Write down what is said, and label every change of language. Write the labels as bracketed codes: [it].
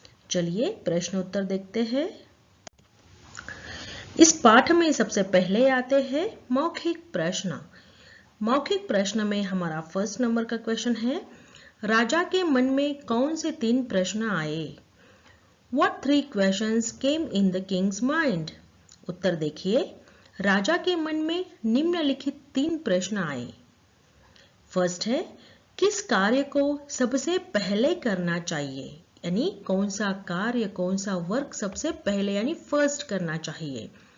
[hi] चलिए प्रश्नोत्तर देखते हैं। इस पाठ में सबसे पहले आते हैं मौखिक प्रश्न। मौखिक प्रश्न में हमारा फर्स्ट नंबर का क्वेश्चन है, राजा के मन में कौन से 3 प्रश्न आए? [en] What 3 questions came in the king's mind? [hi] उत्तर देखिए, राजा के मन में निम्नलिखित 3 प्रश्न आए। फर्स्ट है, किस कार्य को सबसे पहले करना चाहिए? यानी कौन सा कार्य, कौन सा वर्क सबसे पहले यानी फर्स्ट करना चाहिए।